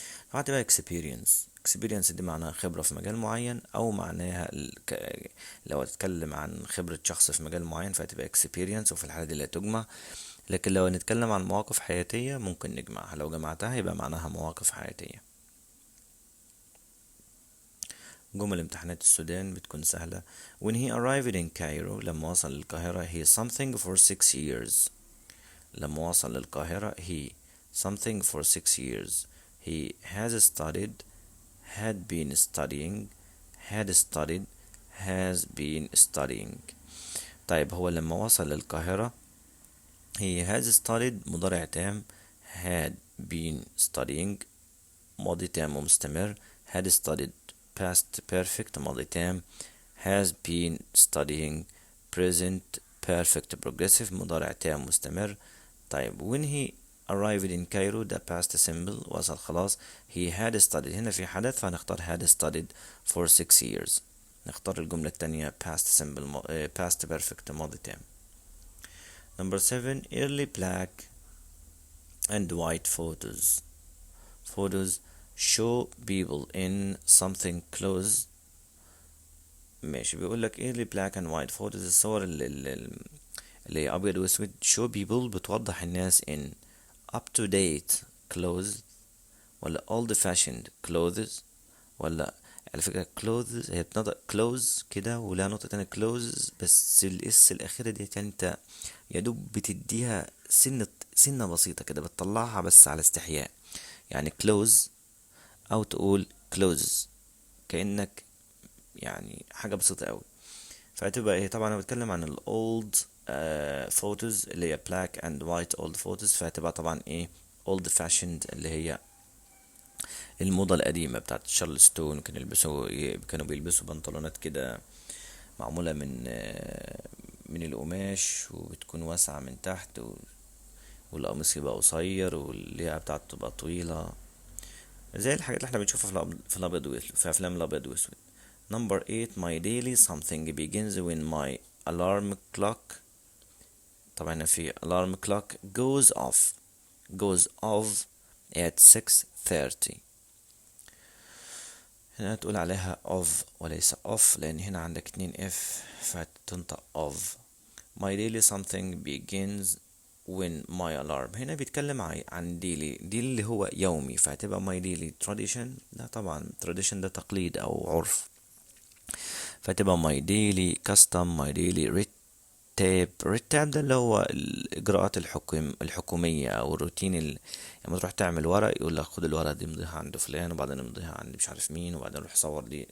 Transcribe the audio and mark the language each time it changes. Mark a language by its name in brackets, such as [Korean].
[Arabic] هتبقى experience دي معناها خبرة في مجال معين، أو معناها لو هتتكلم عن خبرة شخص في مجال معين فهتبقى experience، وفي الحالة دي لا تجمع. لكن لو نتكلم عن مواقف حياتية ممكن نجمعها، لو جمعتها يبقى معناها مواقف حياتية. جمل امتحانات السودان بتكون سهلة. [English] When he arrived in Cairo [Arabic] لما وصل للقاهرة [English] he something for 6 years. [Arabic] لما وصل للقاهرة [English] he something for 6 years. He has studied had been studying had studied has been studying. [Arabic] طيب هو لما وصل للقاهرة he [English] has studied [Arabic] مضارع تام، [English] had been studying [Arabic] ماضي تام ومستمر، [English] had studied past perfect [Arabic] ماضي تام، [English] has been studying present perfect progressive [Arabic] مضارع تام مستمر. [English] طيب when he arrived in Cairo ده past simple [Arabic] وصل خلاص. [English] he had studied [Arabic] هنا في حدث فهنختار [English] had studied for 6 years. [Arabic] نختار الجملة التانية [English] past simple past perfect [Arabic] ماضي تام. [English] Number 7. Early black and white photos show people in something close. [Arabic] ماشي، بيقول لك [English] early black and white photos [Arabic] الصور اللي أبيض وأسود. [English] show people [Arabic] بتوضح الناس [English] in up to date clothes ولا old fashioned clothes ولا [Arabic] على فكرة clothes هي بتنطق clothes كده، ولها نقطة تانية clothes، بس الاس الأخيرة دي يعني انت يا دوب بتديها سنة بسيطة كده، بتطلعها بس على استحياء. يعني clothes أو تقول clothes، كأنك يعني حاجة بسيطة أوي. فهتبقى ايه؟ طبعا انا بتكلم عن الاولد فوتوز اللي هي [English] black and white old photos، [Arabic] فهتبقى طبعا ايه old fashioned اللي هي الموضة القديمة بتاعت شارلستون. كانوا بيلبسوا بنطلونات كده معمولة من القماش، وبتكون واسعة من تحت، والقميص يبقى قصير، واللياقة بتاعته تبقى طويلة، زي الحاجات اللي احنا بنشوفها في الابيض واسود، في افلام الابيض واسود. [English] Number 8 my daily something begins when my alarm clock. طبعا في alarm clock goes off at 6:30. [Arabic] هنا تقول عليها of وليس off، لان هنا عندك 2 f فتنطق of. [English] my daily something begins when my alarm. [Arabic] هنا بيتكلم عن daily اللي هو يومي، فهتبقى [English] my daily tradition. [Arabic] ده طبعا tradition ده تقليد او عرف، فتبقى [English] my daily custom [Arabic] my daily رتاب ده اللي هو الإجراءات الحكومية أو الروتين لما تروح تعمل ورق يقول لك خد الورقة دي امضيها عند فلان، وبعدين امضيها عند مش عارف مين، وبعدين روح صور دي.